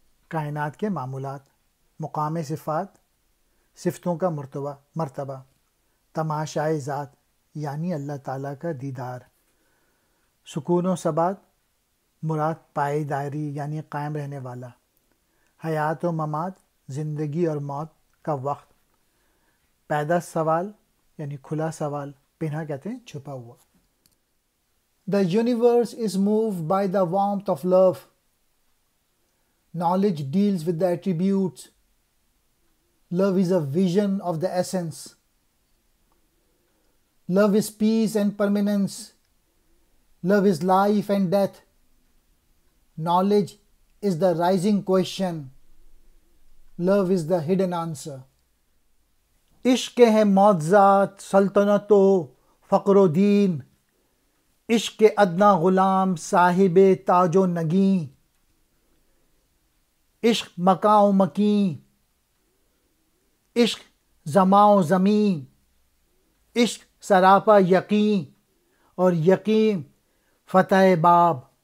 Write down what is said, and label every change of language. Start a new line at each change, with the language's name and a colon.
Urdu: کائنات کے معمولات، مقام صفات، صفتوں کا مرتبہ، تماشائے ذات، یعنی اللہ تعالیٰ کا دیدار، سکون و ثبات، مراد پائیداری یعنی قائم رہنے والا، حیات و ممات، زندگی اور موت کا وقت، پیدا سوال یعنی کھلا سوال، پنہا کہتے ہیں چھپا ہوا۔
English: The universe is moved by the warmth of love. Knowledge deals with the attributes. Love is a vision of the essence. Love is peace and permanence. Love is life and death. Knowledge is the rising question. Love is the hidden answer.
Urdu: عشق ہے معجزات سلطنت و فقر و دین، عشق ادنا غلام صاحب تاج و نگیں، عشق مکاں و مکیں، عشق زماں و زمیں، عشق سراپا یقین اور یقین فتح باب۔